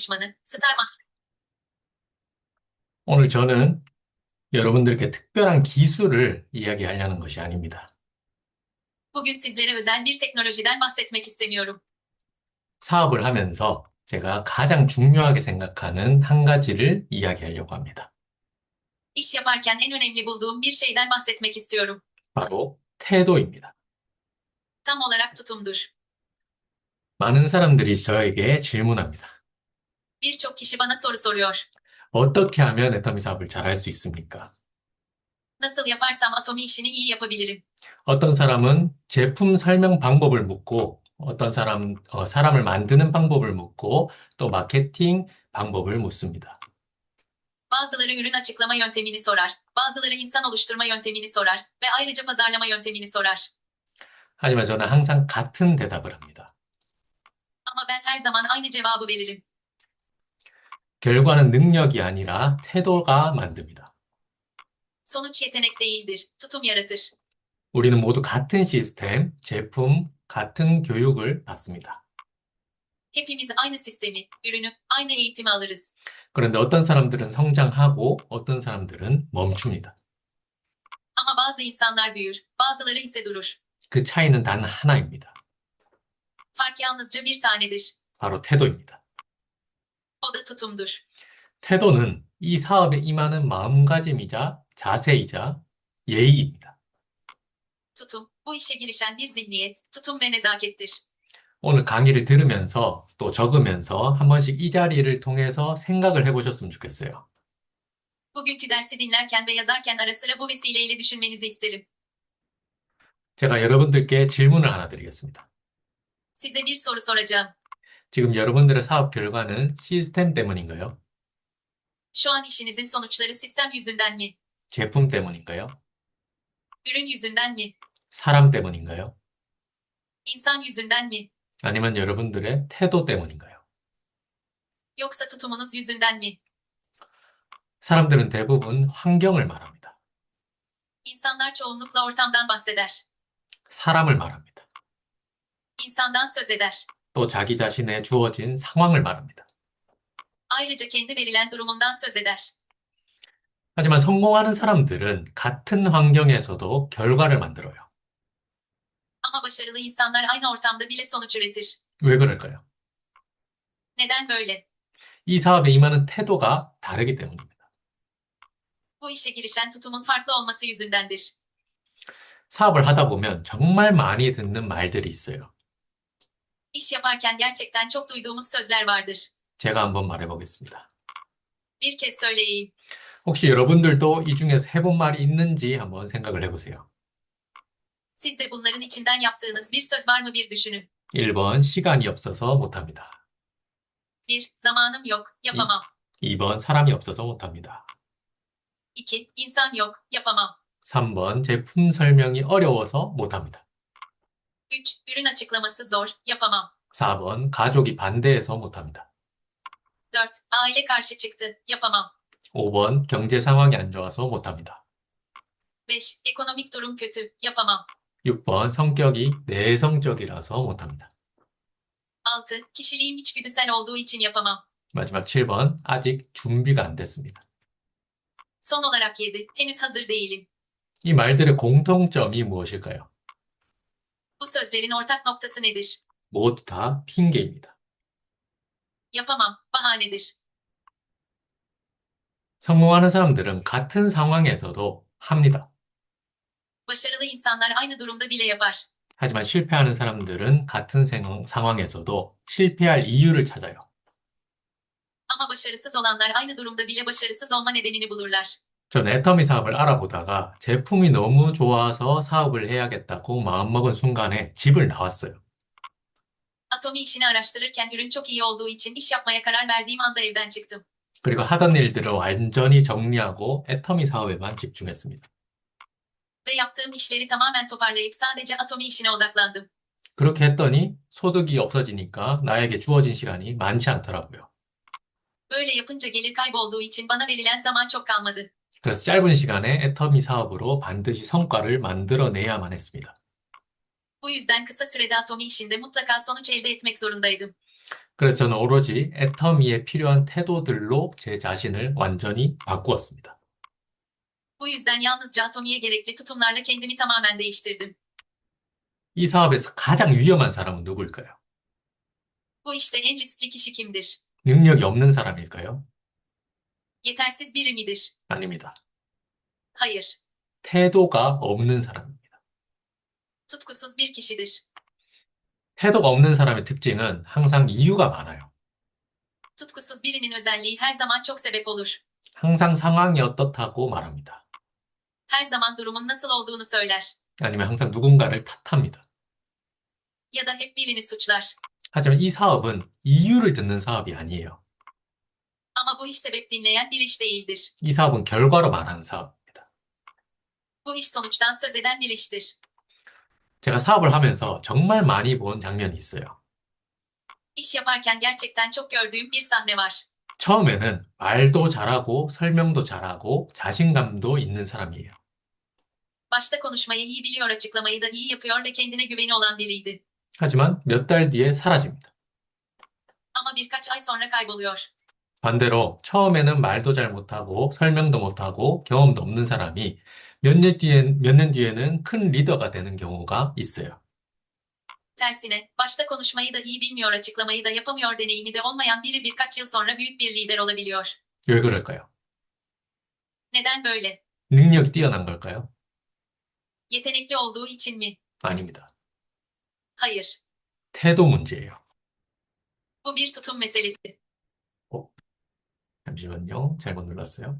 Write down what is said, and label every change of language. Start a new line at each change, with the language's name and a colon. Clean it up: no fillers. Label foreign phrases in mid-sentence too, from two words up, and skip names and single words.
Turkish: danışmanı, Star Master.
Korean: 오늘 저는 여러분들께 특별한 기술을 이야기하려는 것이 아닙니다.
Turkish: Bugün sizlere özel bir teknolojiden bahsetmek istemiyorum.
Korean: 사업을 하면서 제가 가장 중요하게 생각하는 한 가지를 이야기하려고 합니다.
Turkish: İş yaparken en önemli bulduğum bir şeyden bahsetmek istiyorum.
Korean: 바로 태도입니다.
Turkish: Tam olarak tutumdur.
Korean: 많은 사람들이 저에게 질문합니다.
Turkish: Birçok kişi bana soru soruyor.
Korean: 어떻게 하면 애터미 사업을 잘할 수 있습니까?
Turkish: Nasıl yaparsam atomi işini iyi yapabilirim.
Korean: 어떤 사람은 제품 설명 방법을 묻고, 사람을 만드는 방법을 묻고, 또 마케팅 방법을 묻습니다.
Turkish: Bazıları ürün açıklama yöntemini sorar. Bazıları insan oluşturma yöntemini sorar ve ayrıca pazarlama yöntemini sorar.
Korean: 하지만 저는 항상 같은 대답을 합니다.
Turkish: Ama ben her zaman aynı cevabı veririm.
Korean: 결과는 능력이 아니라 태도가 만듭니다.
Turkish: Sonuç yetenek değildir, tutum yaratır.
Korean: 우리는 모두 같은 시스템, 제품, 같은 교육을 받습니다.
Turkish: Hepimiz aynı sistemi, ürünü, aynı eğitimi alırız.
Korean: 그런데 어떤 사람들은 성장하고 어떤 사람들은 멈춥니다.
Turkish: Ama bazı insanlar büyür, bazıları ise durur.
Korean: 그 차이는 단 하나입니다.
Turkish: Fark yalnızca bir tanedir.
Korean: 바로 태도입니다.
Turkish: O da tutumdur.
Korean: 태도는 이 사업에 임하는 마음가짐이자 자세이자 예의입니다.
Turkish: Tutum, bu işe girişen bir zihniyet, tutum ve nezakettir.
Korean: 오늘 강의를 들으면서 또 적으면서 한 번씩 이 자리를 통해서 생각을 해보셨으면 좋겠어요.
Turkish: Bugünkü dersi dinlerken ve yazarken ara sıra bu vesileyle düşünmenizi isterim.
Korean: 제가 여러분들께 질문을 하나 드리겠습니다.
Turkish: Size bir soru soracağım.
Korean: 지금 여러분들의 사업 결과는 시스템 때문인가요?
Turkish: Şu an işinizin sonuçları sistem yüzünden mi?
Korean: 제품 때문인가요?
Turkish: Ürün yüzünden mi?
Korean: 사람 때문인가요?
Turkish: İnsan yüzünden mi?
Korean: 아니면 여러분들의 태도 때문인가요?
Turkish: Yoksa tutumunuz yüzünden mi?
Korean: 사람들은 대부분 환경을 말합니다.
Turkish: İnsanlar çoğunlukla ortamdan bahseder.
Korean: 사람을 말합니다.
Turkish: İnsandan söz eder.
Korean: 또 자기 자신에 주어진 상황을 말합니다.
Turkish: Ayrıca kendi verilen durumundan söz eder.
Korean: 하지만 성공하는 사람들은 같은 환경에서도 결과를 만들어요.
Turkish: Ama başarılı insanlar aynı ortamda bile sonuç üretir.
Korean: 왜 그럴까요?
Turkish: Neden böyle?
Korean: 이 사업에 임하는 태도가 다르기 때문입니다.
Turkish: Bu işe girişen tutumun farklı olması yüzündendir.
Korean: 사업을 하다 보면 정말 많이 듣는 말들이 있어요.
Turkish: İş yaparken gerçekten çok duyduğumuz sözler vardır.
Korean: 제가 한번 말해보겠습니다.
Turkish: Bir kez söyleyeyim.
Korean: 혹시 여러분들도 이 중에서 해본 말이 있는지 한번 생각을 해보세요.
Turkish: Siz de bunların içinden yaptığınız bir söz var mı bir düşünün.
Korean: 1번, 시간이 없어서 못합니다.
Turkish: 1. Zamanım yok, yapamam.
Korean: 2번, 사람이 없어서 못합니다.
Turkish: 2. İnsan yok, yapamam.
Korean: 3번, 제품 설명이 어려워서 못합니다.
Turkish: 3. Ürün açıklaması zor, yapamam.
Korean: 4번, 가족이 반대해서 못합니다.
Turkish: 4. Aile karşı çıktı, yapamam.
Korean: 5번, 경제 상황이 안 좋아서 못합니다.
Turkish: 5. Ekonomik durum kötü, yapamam.
Korean: 6번, 성격이 내성적이라서 못합니다.
Turkish: 6. Kişiliğim içgüdüsel olduğu için yapamam.
Korean: 마지막 7번, 아직 준비가 안 됐습니다.
Turkish: Son olarak 7. Henüz hazır değilim.
Korean: 이 말들의 공통점이 무엇일까요?
Turkish: Bu sözlerin ortak noktası nedir?
Korean: 모두 다 핑계입니다.
Turkish: Yapamam, bahanedir.
Korean: 성공하는 사람들은 같은 상황에서도 합니다.
Turkish: Başarılı insanlar aynı durumda bile yapar.
Korean: 하지만 실패하는 사람들은 같은 상황에서도 실패할 이유를 찾아요.
Turkish: Ama başarısız olanlar aynı durumda bile başarısız olma nedenini bulurlar.
Korean: 전 애터미 사업을 알아보다가 제품이 너무 좋아서 사업을 해야겠다고 마음먹은 순간에 집을 나왔어요.
Turkish: Atomi işini araştırırken ürün çok iyi olduğu için iş yapmaya karar verdiğim anda evden çıktım.
Korean: 그리고 하던 일들을 완전히 정리하고 애터미 사업에만 집중했습니다.
Turkish: Ve yaptığım işleri tamamen toparlayıp sadece atomi işine odaklandım.
Korean: 그렇게 했더니 소득이 없어지니까 나에게 주어진 시간이 많지 않더라고요.
Turkish: Böyle yapınca gelir kaybolduğu için bana verilen zaman çok kalmadı.
Korean: 그래서 짧은 시간에 애터미 사업으로 반드시 성과를 만들어내야만 했습니다.
Turkish: Bu yüzden kısa sürede atomi işinde mutlaka sonuç elde etmek zorundaydım.
Korean: 그래서 저는 오로지 애터미에 필요한 태도들로 제 자신을 완전히 바꾸었습니다.
Turkish: Bu yüzden yalnızca atomiye gerekli tutumlarla kendimi tamamen değiştirdim.
Korean: 이 사업에서 가장 위험한 사람은 누구일까요?
Turkish: Bu işte en riskli kişi kimdir?
Korean: 능력이 없는 사람일까요?
Turkish: Yetersiz biri midir?
Korean: 아닙니다.
Turkish: Hayır.
Korean: 태도가 없는 사람입니다.
Turkish: Tutkusuz bir kişidir.
Korean: 태도가 없는 사람의 특징은 항상 이유가 많아요.
Turkish: Tutkusuz birinin özelliği her zaman çok sebep olur.
Korean: 항상 상황이 어떻다고 말합니다.
Turkish: Her zaman durumun nasıl olduğunu söyler.
Korean: 아니면 항상 누군가를 탓합니다.
Turkish: Ya da hep birini suçlar.
Korean: 하지만 이 사업은 이유를 듣는 사업이 아니에요.
Turkish: Ama bu iş sebep dinleyen bir iş değildir.
Korean: 이 사업은 결과로 말하는 사업입니다.
Turkish: Bu iş sonuçtan söz eden bir iştir.
Korean: 제가 사업을 하면서 정말 많이 본 장면이 있어요.
Turkish: İş yaparken gerçekten çok gördüğüm bir sahne var.
Korean: 처음에는 말도 잘하고 설명도 잘하고 자신감도 있는 사람이에요.
Turkish: Başta konuşmayı iyi biliyor, açıklamayı da iyi yapıyor ve kendine güveni olan biriydi.
Korean: 하지만 몇 달 뒤에 사라집니다.
Turkish: Ama birkaç ay sonra kayboluyor.
Korean: 반대로 처음에는 말도 잘 못하고 설명도 못하고 경험도 없는 사람이 몇 년 뒤에는 큰 리더가 되는 경우가 있어요.
Turkish: Tersine, başta konuşmayı da iyi bilmiyor, açıklamayı da yapamıyor, deneyimi de olmayan biri birkaç yıl sonra büyük bir lider olabiliyor.
Korean: 왜 그럴까요?
Turkish: Neden böyle?
Korean: 능력이 뛰어난 걸까요?
Turkish: Yetenekli olduğu için mi?
Korean: 아닙니다.
Turkish: Hayır.
Korean: 태도 문제예요.
Turkish: Bu bir tutum meselesi.
Korean: 잠시만요. 잘못 눌렀어요.